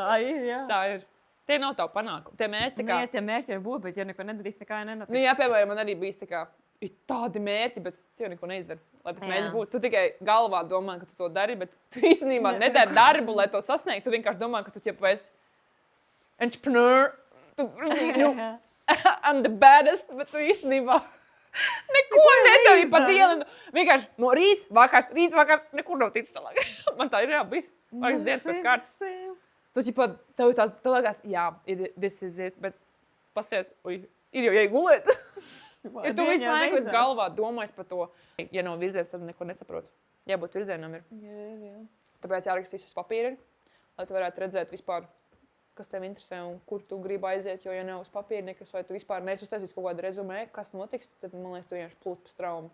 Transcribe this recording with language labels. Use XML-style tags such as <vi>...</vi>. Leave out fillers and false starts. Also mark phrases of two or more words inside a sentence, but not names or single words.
<lv>Tā ir, jā. Tā ir. Tie nav tavu panākumu. Tie mērķi tā kā... Nē, tie mērķi ir būt, bet ja neko nedarīs, nekā nenotiks. Jā, piemēram, man arī bijis tā kā, ir tādi mērķi, bet tu jau neko neizdari, lai tas mērķis būtu. Tu tikai galvā domā, ka tu to dari, bet tu īstenībā nedari darbu, lai to sasniegtu. Tu vienkārši domā, ka tu ķepa esi entrepreneur.</lv> <en>I'm the baddest,</en> <lv>bet tu īstenībā... Neko nedari pa dienu. Vienkārši no rīts, vakars, nekur nav ticis tālāk. Man tā ir bijis. Vairākas dienas pēc kārtas. Tu ķipa, tev liekas, jā,</lv> <en>this is it,</en> <lv>bet pasies, ir jau jāgulēt. Ja tu visu laiku esi galvā domājis par to, ja nav virziens, tad neko nesaprotu. Jābūt virzienam ir. Jā. Tāpēc jārakstīs uz papīra. lai tu varētu redzēt vispār, kas tev interesē un kur tu gribi aiziet, jo, ja nav uz papīra nekas, vai tu vispār neesi uztaisījis kaut kādu rezumē, kas notiks, tad, man liekas, tu vienkārši plūst pa straumu.</lv>